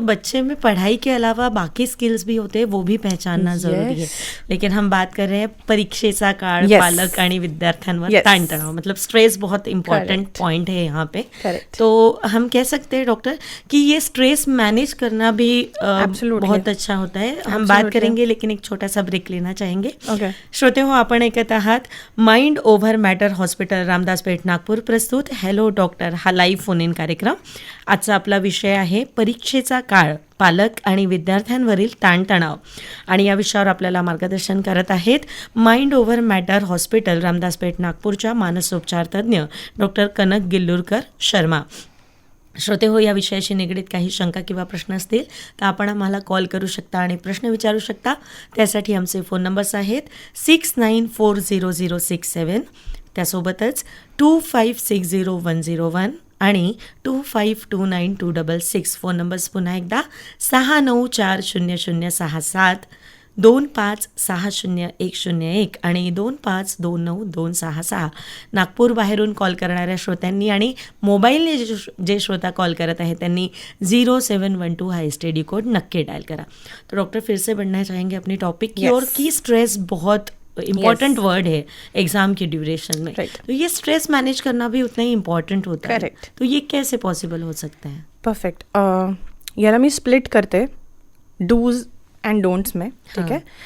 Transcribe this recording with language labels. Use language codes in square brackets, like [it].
[hi] तो बच्चे में पढ़ाई के अलावा बाकी स्किल्स भी होते हैं, वो भी पहचानना जरूरी है. लेकिन हम बात कर रहे हैं [mr] परीक्षेचा काळ, पालक आणि विद्यार्थ्यांवर ताणतणाव, [hi] मतलब स्ट्रेस बहुत इम्पॉर्टेंट पॉइंट है यहाँ पे. तो हम कह सकते हैं डॉक्टर कि ये स्ट्रेस मैनेज करना भी बहुत अच्छा होता है. हम बात करेंगे, लेकिन एक छोटा सा ब्रेक लेना चाहेंगे. [mr] श्रोते हो, आपण ऐकत आहात mind over matter hospital, Ramdas पेठ, नागपूर प्रस्तुत हॅलो डॉक्टर हा लाईव्ह फोन इन कार्यक्रम. आजचा आपला विषय आहे परीक्षेचा काळ, पालक आणि विद्यार्थ्यांवरील ताणतणाव. आणि या विषयावर आपल्याला मार्गदर्शन करत आहेत mind over matter hospital, Ramdas पेठ, नागपूरच्या मानसोपचार तज्ज्ञ डॉक्टर कनक गिल्लुरकर शर्मा. श्रोते हो, या विषयाशी निगडीत काही शंका किंवा प्रश्न असतील तर आपण आम्हाला कॉल करू शकता आणि प्रश्न विचारू शकता. त्यासाठी आमचे फोन नंबर्स आहेत 69400667, त्यासोबतच 25601001 आणि 25292666. फोन नंबर्स पुन्हा एकदा 69400067, 25600101 आणि 25292266. नागपूर बाहेरून कॉल करणाऱ्या श्रोत्यांनी आणि मोबाईलने जे श्रोता कॉल करत आहेत त्यांनी 0712 हा STD कोड नक्की डायल करा. [hi] तो डॉक्टर फिर से बढ़ना चाहेंगे अपनी टॉपिक की ओर कि स्ट्रेस बहुत इम्पॉर्टेंट वर्ड है एग्जाम की ड्यूरेशन में. तो ये स्ट्रेस मैनेज करना भी उतना ही इम्पॉर्टेंट होता है. तो ये कैसे पॉसिबल हो सकता है. [en] Perfect. [mr] याला मी स्प्लिट करते डूज एंड डोंट्स में. [hi] ठीक है.